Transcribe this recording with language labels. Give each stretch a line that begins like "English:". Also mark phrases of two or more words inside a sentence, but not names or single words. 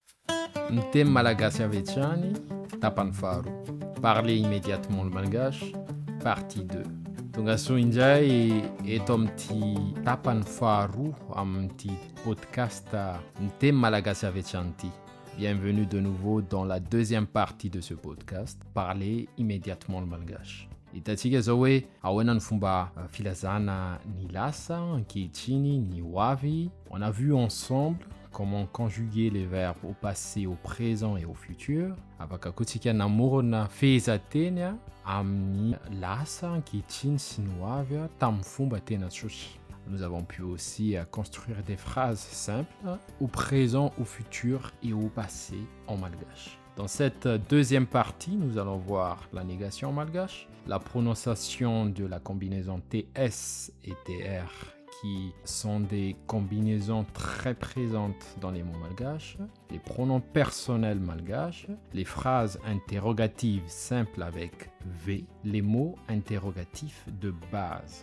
Malagasy: Nteny malagasy avy hatrany, tapany faharoa.
French: Parler immédiatement le malgache, partie 2.
Malagasy: Tonga soa indray eto amin'ity tapany faharoa amin'ity podcast Nteny malagasy avy hatrany ity.
French: Bienvenue de nouveau dans la deuxième partie de ce podcast, Parler immédiatement le malgache.
Malagasy: Hitantsika zao hoe ahoana ny fomba filazana ny lasa, ankehitriny, ny hoavy.
French: On a vu ensemble comment conjuguer les verbes au passé, au présent et au futur.
Malagasy: Afaka koa tsika namorona fehezanteny amin'ny lasa, ankehitriny sy ny hoavy tamin'ny fomba tena tsotra.
French: Nous avons pu aussi construire des phrases simples au présent, au futur et au passé en malgache. Dans cette deuxième partie, nous allons voir la négation en malgache, la prononciation de la combinaison TS et TR qui sont des combinaisons très présentes dans les mots malgaches, les pronoms personnels malgaches, les phrases interrogatives simples avec V, les mots interrogatifs de base.